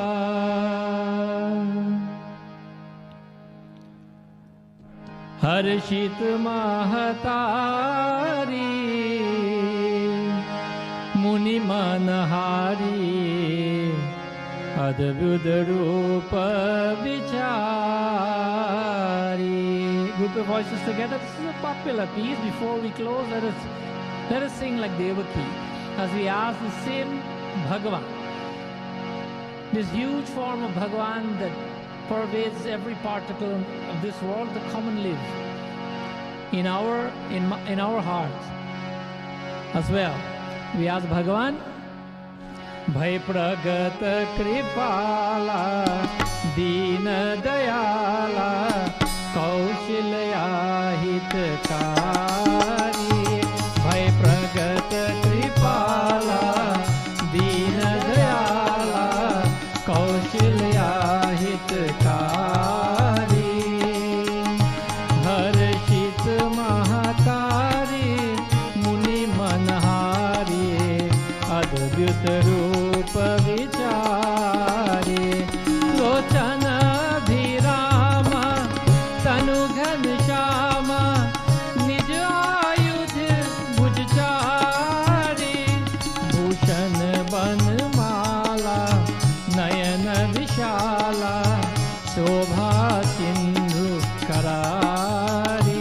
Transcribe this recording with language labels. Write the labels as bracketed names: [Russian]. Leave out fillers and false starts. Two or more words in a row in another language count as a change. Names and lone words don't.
[Awadhi] हरषित महतारी मुनि मनहारी अद्भुत रूप बिचारी. [English] Group of voices together. This is a popular piece. Before we close, let us sing like Devaki as we ask the same Bhagavan, this huge form of Bhagavan that pervades every particle of this world, to come and live in our hearts as well. We ask Bhagavan, [Awadhi] भए प्रगट कृपाला दीन दयाला कौसल्या हितकारी. भए प्रगट कृपाला दीन दयाला कौसल्या हितकारी. हरषित महतारी मुनि मनहारी अद्भुत रूप बिचारी. लोचन अभिरामा लालू घनश्यामा निज आयुध भुजचारी, भूषण बनमाला नयन विशाला, शोभा सिंधु करारी,